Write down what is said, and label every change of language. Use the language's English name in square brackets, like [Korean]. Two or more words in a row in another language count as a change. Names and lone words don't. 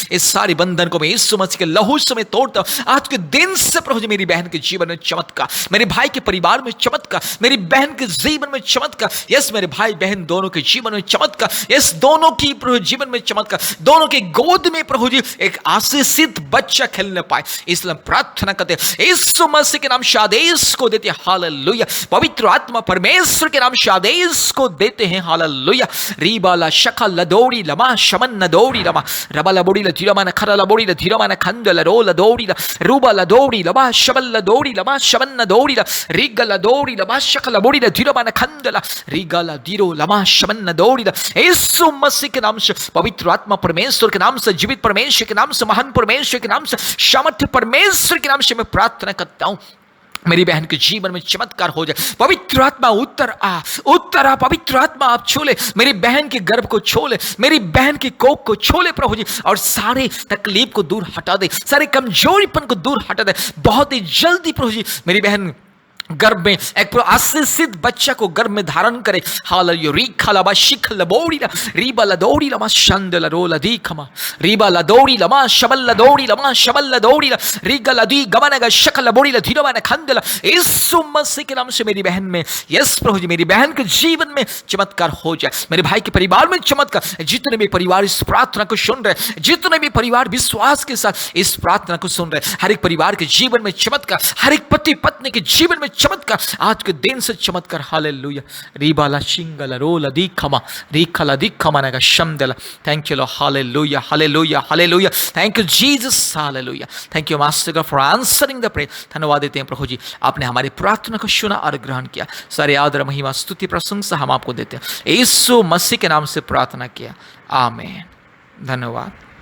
[Hindi] इस सारी बंधन को मैं यीशु मसीह के लहू से मैं तोड़ता हूं। आज के दिन से प्रभु जी मेरी बहन के जीवन में चमत्कार, मेरे भाई के परिवार में चमत्कार, मेरी बहन के जीवन में चमत्कार, यस मेरे भाई बहन दोनों के जीवन में चमत्कार, यस दोनों की प्रभु जीवन में चमत्कार, दोनों के गोद में प्रभु जी एक आशीषित बच्चा खेलने पाए, इसलिए प्रार्थना करते यीशु मसीह के नाम से आदेश को देते। हालेलुया। पवित्र आत्मा परमेश्वर के नाम से आदेश को देते हैं। हालेलुया। रीबाला शकल लदौड़ी लमा शमन न दौड़ी लमा रबा लबोड़ी ल धीरमा न खरा लबोड़ी ल धीरमा न खंदल रो ल दौड़ी ल रूबा ल दौड़ी लमा शबल ल दौड़ी लमा शमन न दौड़ी ल रीगा ल दौड़ी लमा शकल लबोड़ी ल धीरमा न खंदल रीगा ल धीरो लमा शमन न दौड़ी ल। यीशु मसीह के नाम से, पवित्र आत्मा परमेश्वर के नाम से, जीवित परमेश्वर के नाम से, महान परमेश्वर के नाम से, सामर्थ्य परमेश्वर के नाम से मैं प्रार्थना करता हूं मेरी बहन के जीवन में चमत्कार हो जाए। पवित्र आत्मा उत्तर आ, पवित्र आत्मा आप छोले, मेरी बहन के गर्भ को छोले, मेरी बहन की कोख को छोले प्रभु जी, और सारे तकलीफ को दूर हटा दे, सारे कमजोरीपन को दूर हटा दे। बहुत ही जल्दी प्रभु जी मेरी बहन गर्भ में एक आशीषित बच्चा को गर्भ में धारण करे। हालेलुया। रीखा लबा शिख लबोड़ी ला रीबा लदौड़ी लमा शंद लरो लदी खमा रीबा लदौड़ी लमा शबल लदौड़ी लमा शबल लदौड़ी ला रीगा लदी गमनगा शक लबोड़ी ला धीरवा ने खंदला। यीशु मसीह के नाम से मेरी बहन में, यस प्रभु जी मेरी बहन के जीवन में चमत्कार हो जाए, मेरे भाई के परिवार में चमत्कार। जितने भी परिवार इस प्रार्थना को सुन रहे, जितने भी परिवार विश्वास के साथ इस प्रार्थना को सुन रहे, हर एक परिवार के जीवन में चमत्कार, हर एक पति पत्नी के जीवन में चमत्कार, आज के दिन से चमत्कार। हालेलुया। रीबाला शिंगला रोला दीखमा रीखला दीखमा नगा शमदला। [English] thank you Lord. हालेलुया। हालेलुया। हालेलुया। thank you Jesus. हालेलुया। thank you master God for answering the prayer. [Hindi] धन्यवाद देते हैं प्रभु जी, आपने हमारी प्रार्थना को सुना और ग्रहण किया। सारे आदर महिमा स्तुति प्रशंसा हम आपको देते हैं। यीशु मसीह के नाम से प्रार्थना किया, आमीन। धन्यवाद।